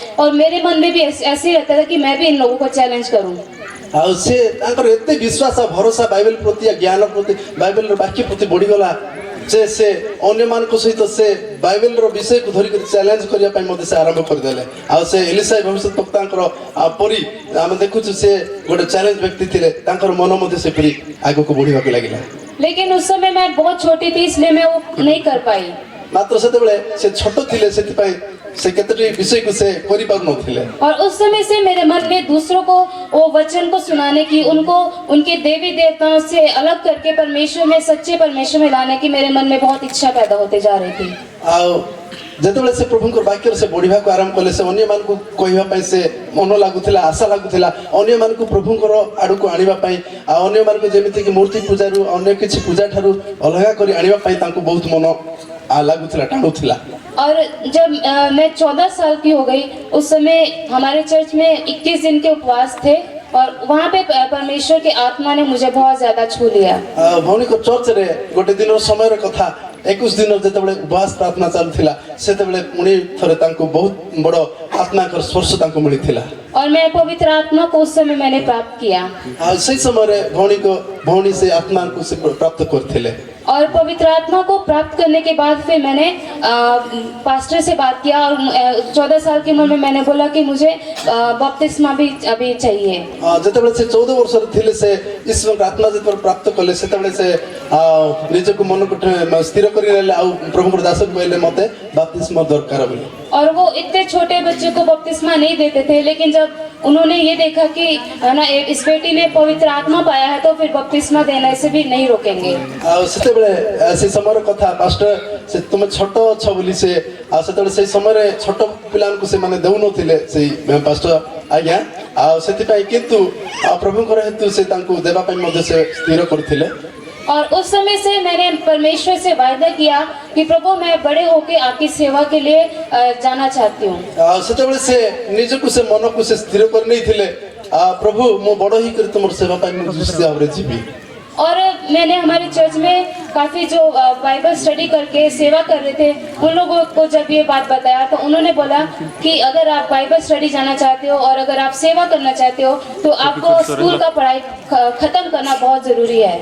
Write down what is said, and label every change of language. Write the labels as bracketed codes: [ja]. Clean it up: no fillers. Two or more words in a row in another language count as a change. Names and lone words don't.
[hi] और मेरे मन में भी ऐसे ही रहता था कि मैं भी इन लोगों को चैलेंज करूँ। [or] ଆଉ ସେ ତାଙ୍କର ଏତେ ବିଶ୍ୱାସ ଭରସା ବାଇବେଲ ପ୍ରତି ଜ୍ଞାନ ପ୍ରତି ବାଇବେଲର ବାକ୍ୟ ପ୍ରତି ବଢ଼ିଗଲା ଯେ ସେ ଅନ୍ୟମାନଙ୍କ ସହିତ ସେ ବାଇବେଲର ବିଷୟକୁ ଧରିକରି ଚ୍ୟାଲେଞ୍ଜ କରିବା ପାଇଁ ମଧ୍ୟ ସେ ଆରମ୍ଭ କରିଦେଲେ। ଆଉ ସେ ଏଲିସା ଭବିଷ୍ୟତ ବକ୍ତାଙ୍କର ପରି ଆମେ ଦେଖୁଛୁ ସେ ଗୋଟେ ଚ୍ୟାଲେଞ୍ଜ ବ୍ୟକ୍ତି ଥିଲେ, ତାଙ୍କର ମନ ମଧ୍ୟ ସେପରି ଆଗକୁ ବଢ଼ିବାକୁ ଲାଗିଲା। [hi] लेकिन उस समय मैं बहुत छोटी थी इसलिए मैं वो नहीं कर पाई। [or] ମାତ୍ର ସେତେବେଳେ ସେ ଛୋଟ ଥିଲେ, ସେଥିପାଇଁ ସେ କେତୋଟି ବିଷୟକୁ ସେ କରିପାରୁନଥିଲେ। [hi] और उस समय से मेरे मन में दूसरों को वो वचन को सुनाने की, उनको उनके देवी देवताओं से अलग करके परमेश्वर में, सच्चे परमेश्वर में लाने की मेरे मन में बहुत इच्छा पैदा होते जा रही थी। [or] ଆଉ ଯେତେବେଳେ ସେ ପ୍ରଭୁଙ୍କର ବାକ୍ୟରେ ସେ ବଢ଼ିବାକୁ ଆରମ୍ଭ କଲେ ସେ ଅନ୍ୟମାନଙ୍କୁ କହିବା ପାଇଁ ସେ ମନ ଲାଗୁଥିଲା ଆଶା ଲାଗୁଥିଲା ଅନ୍ୟମାନଙ୍କୁ ପ୍ରଭୁଙ୍କର ଆଡ଼କୁ ଆଣିବା ପାଇଁ ଆଉ ଅନ୍ୟମାନଙ୍କୁ ଯେମିତିକି ମୂର୍ତ୍ତି ପୂଜାରୁ ଅନ୍ୟ କିଛି ପୂଜା ଠାରୁ ଅଲଗା କରି ଆଣିବା ପାଇଁ ତାଙ୍କୁ ବହୁତ ମନ ଲାଗୁଥିଲା ଟାଣୁଥିଲା। [hi] और जब मैं 14 साल की हो गई उस समय हमारे चर्च में 21 दिन के उपवास थे और वहाँ पे परमेश्वर की आत्मा ने मुझे बहुत ज़्यादा छू लिया। [or] ଭଉଣୀଙ୍କ ଚର୍ଚ୍ଚରେ ଗୋଟେ ଦିନର ସମୟର କଥା 21 ଦିନ ଯେତେବେଳେ ଉପବାସ ପ୍ରାର୍ଥନା ଚାଲୁଥିଲା ସେତେବେଳେ ପୁଣି ଥରେ ତାଙ୍କୁ ବହୁତ ବଡ଼ ଆତ୍ମାଙ୍କର ସ୍ପର୍ଶ ତାଙ୍କୁ ମିଳିଥିଲା। [hi] और मैं पवित्र आत्मा को उस समय मैंने प्राप्त किया [or] ଆଉ ସେଇ ସମୟରେ ଭଉଣୀ ସେ ଆତ୍ମାଙ୍କୁ ସେ ପ୍ରାପ୍ତ କରିଥିଲେ। [hi] और पवित्र आत्मा को प्राप्त करने के बाद फिर मैंने पास्टर से बात किया और 14 साल की उम्र में मैंने बोला कि मुझे बपतिस्मा भी अभी चाहिए। [or] ଯେତେବେଳେ ସେ 14 ବର୍ଷର ଥିଲେ ସେ ଈଶ୍ୱରଙ୍କ ଆତ୍ମା ଯେତେବେଳେ ପ୍ରାପ୍ତ କଲେ ସେତେବେଳେ ସେ ନିଜକୁ ମନକୁ ସ୍ଥିର କରିନେଲେ ଆଉ ପ୍ରଭୁଙ୍କର ଦାସକୁ କହିଲେ ମୋତେ ବାପ୍ତିସ୍ମ ଦରକାର ବୋଲି। [hi] और वो इतने छोटे बच्चे को बपतिस्मा नहीं देते थे लेकिन जब उन्होंने ये देखा कि है ना इस बेटी ने पवित्र आत्मा पाया है तो फिर बपतिस्मा देने से भी नहीं रोकेंगे। [or] ଆଉ ସେତେବେଳେ ସେ ସମୟର କଥା ପାଷ୍ଟର ସେ ତୁମେ ଛୋଟ ଅଛ ବୋଲି ସେ ଆଉ ସେତେବେଳେ ସେଇ ସମୟରେ ଛୋଟ ପିଲାମାନଙ୍କୁ ସେମାନେ ଦେଉନଥିଲେ ସେଇ ପାଷ୍ଟର ଆଜ୍ଞା ଆଉ ସେଥିପାଇଁ କିନ୍ତୁ ପ୍ରଭୁଙ୍କର ହେତୁ ସେ ତାଙ୍କୁ ଦେବା ପାଇଁ ମଧ୍ୟ ସେ ସ୍ଥିର କରିଥିଲେ। [hi] और उस समय से मैंने परमेश्वर से वायदा किया कि प्रभु मैं बड़े होकर आपकी सेवा के लिए जाना चाहती हूँ। [or] ସେତେବେଳେ ସେ ନିଜକୁ ସେ ମନକୁ ସେ ସ୍ଥିର କରି ନେଇଥିଲେ ପ୍ରଭୁ ମୁଁ ବଡ଼ ହେଇକରି ତୁମର ସେବା ପାଇଁ ମୁଁ ନିଶ୍ଚିତ ଭାବରେ ଯିବି। [hi] और मैंने हमारे चर्च में काफ़ी जो [en] Bible study [hi] करके सेवा कर रहे थे उन लोगों को जब ये बात बताया तो उन्होंने बोला कि अगर आप [en] Bible study [hi] जाना चाहते हो और अगर आप सेवा करना चाहते हो तो आपको स्कूल का पढ़ाई ख़त्म करना बहुत ज़रूरी है।